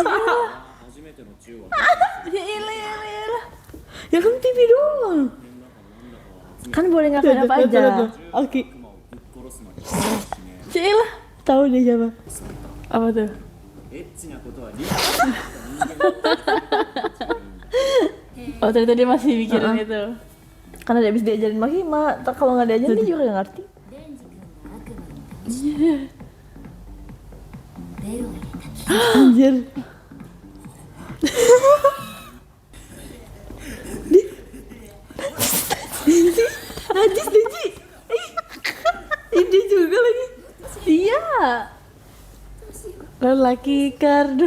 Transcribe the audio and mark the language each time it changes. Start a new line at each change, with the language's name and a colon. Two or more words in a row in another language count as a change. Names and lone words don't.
Japanese: 初めての銃は
Indonesian: Ya ilah. ya kan TV doang. Kan boleh ngapain apa aja. Oke.
Japanese: 悪魔をぶっ殺すのに決め
Indonesian: Cilah. Tahu dia siapa? Apa tuh?
Japanese: エッチなことはリアルな人間
Indonesian: Oh ternyata dia masih mikirin itu. Karena dia habis diajarin makima. Kalau nggak diajarin dia juga nggak ngerti.
Japanese: デンジ君が悪魔に倒してベルを入れた
Indonesian: Anjir. Najis Deji. Ini juga lagi. Iya. Lelaki kardus.